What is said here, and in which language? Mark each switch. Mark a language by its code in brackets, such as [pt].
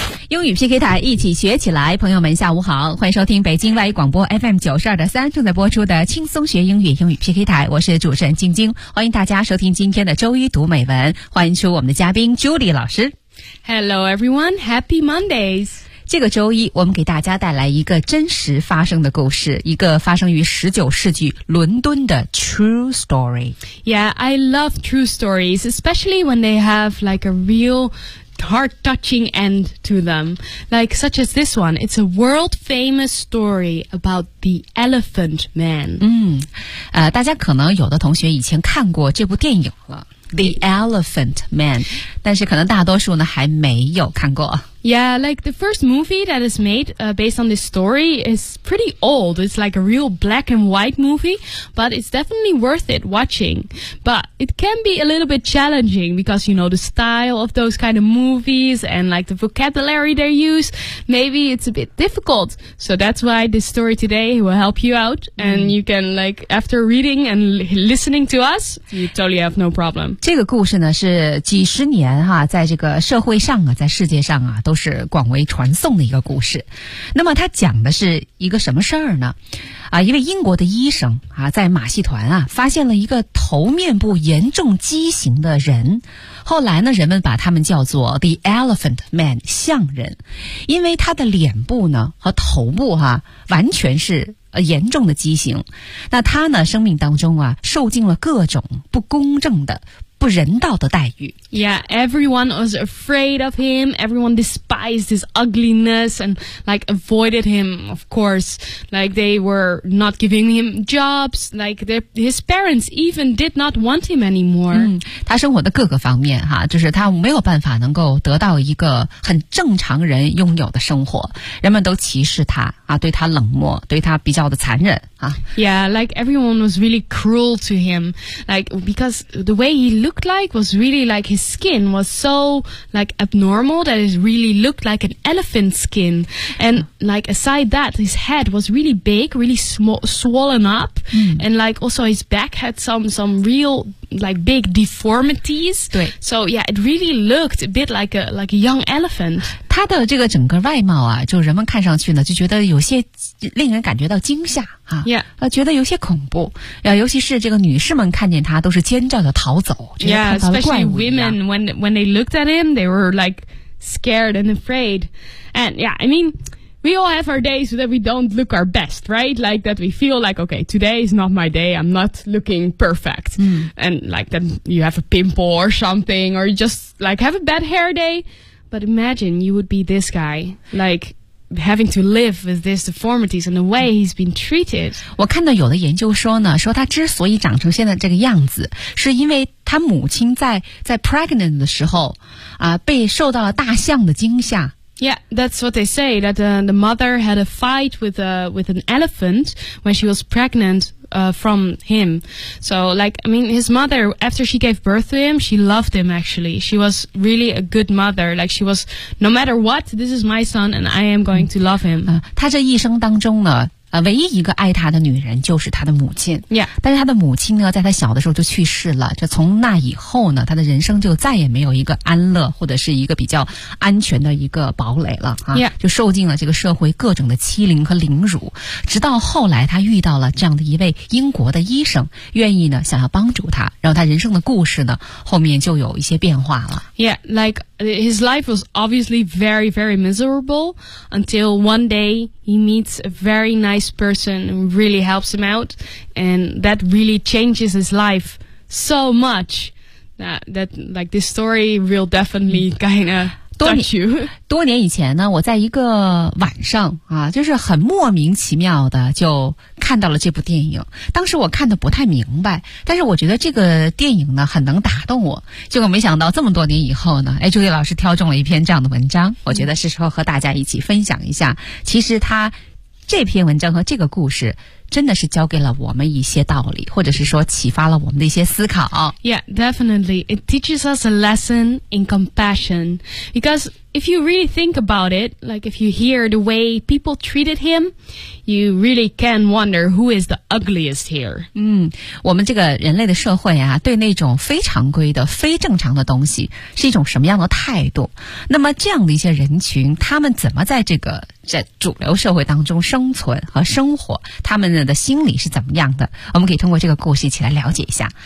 [zh] 英语 PK 台，一起学起来。朋友们下午好，欢迎收听北京外语广播 FM92.3 正在播出的轻松学英语英语 PK 台，我是主持人晶晶，欢迎大家收听今天的周一读美文，欢迎出我们的嘉宾 Judy 老师。 [en] Hello everyone, Happy Mondays。 [zh] 这个周一我们给大家带来一个真实发生的故事，一个发生于19世纪伦敦的 [en] true story。 Yeah, I love true stories, especially when they have like a real heart-touching end to them, like such as this one. It's a world-famous story about the Elephant Man. [zh] 大家可能有的同学以前看过这部电影了。 The Elephant Man, 但是可能大多数呢还没有看过。 [en] Yeah, like the first movie that is made, based on this story is pretty old. It's like a real black and white movie, but it's definitely worth it watching. But it can be a little bit challenging because, you know, the style of those kind of movies and like the vocabulary they use, maybe it's a bit difficult. So that's why this story today will help you out. And you can like, after reading and listening to us, you totally have no problem. [zh] 这个故事呢是几十年哈，在这个社会上啊，在世界上啊，都是广为传颂的一个故事。那么它讲的是一个什么事儿呢？啊，一位英国的医生啊，在马戏团啊，发现了一个头面部严重畸形的人。后来呢，人们把他们叫做 The Elephant Man, 象人。因为他的脸部呢，和头部啊，完全是严重的畸形。那他呢，生命当中啊，受尽了各种不公正的不人道的待遇。 [en] Yeah, everyone was afraid of him. Everyone despised his ugliness and like avoided him, of course. Like they were not giving him jobs. Like his parents even did not want him anymore. [zh] 他生活的各个方面哈，就是他没有办法能够得到一个很正常人拥有的生活。人们都歧视他啊，对他冷漠，对他比较的残忍啊。 [en] Yeah, like everyone was really cruel to him. Like because the way he looked like was really like his skin was so like abnormal that it really looked like an elephant skin, and like aside that his head was really big, really swollen up, and like also his back had some real like big deformities. So yeah, it really looked a bit like a young elephant. [zh] 他的这个整个外貌啊，就人们看上去呢就觉得有些令人感觉到惊吓啊，觉得有些恐怖啊，尤其是这个女士们看见他都是尖叫的逃走，觉得看到了怪物一样。 [en] Especially women, when they looked at him, they were like scared and afraid. And yeah, I mean,We all have our days that we don't look our best, right? Like that we feel like, okay, today is not my day. I'm not looking perfect. And like that you have a pimple or something, or you just like have a bad hair day. But imagine you would be this guy, like having to live with these deformities and the way he's been treated. [zh] 我看到有的研究说呢，说他之所以长成现在这个样子，是因为他母亲在 pregnant 的时候啊，被受到了大象的惊吓。 [en] Yeah, that's what they say, that the mother had a fight with an elephant when she was pregnant, from him. So, like, I mean, his mother, after she gave birth to him, she loved him, actually. She was really a good mother. Like, she was, no matter what, this is my son, and I am going to love him. [zh] 他这一生当中呢唯一一个爱他的女人就是他的母亲。 [en] Yeah. [zh] 但是他的母亲呢在他小的时候就去世了，这从那以后呢他的人生就再也没有一个安乐或者是一个比较安全的一个堡垒了、啊 [en] yeah. [zh] 就受尽了这个社会各种的欺凌和凌辱，直到后来他遇到了这样的一位英国的医生，愿意呢想要帮助他，然后他人生的故事呢后面就有一些变化了。 [en] Yeah, like his life was obviously very very miserable until one day he meets a very niceperson really helps him out, and that really changes his life so much that like this story will definitely kind of touch you. [zh] 多年以前呢，我在一个晚上啊，就是很莫名其妙的就看到了这部电影。当时我看的不太明白，但是我觉得这个电影呢很能打动我。结果没想到这么多年以后呢，哎，朱莉老师挑中了一篇这样的文章，我觉得是时候和大家一起分享一下。其实它。这篇文章和这个故事真的是教给了我们一些道理，或者是说启发了我们的一些思考。 [en] Yeah, definitely. It teaches us a lesson in compassion. Because if you really think about it, like if you hear the way people treated him, you really can wonder who is the ugliest here. [zh] 我们这个人类的社会啊，对那种非常规的、非正常的东西是一种什么样的态度？那么这样的一些人群，他们怎么在这个在主流社会当中生存和生活，他们的心理是怎么样的，我们可以通过这个故事一起来了解一下。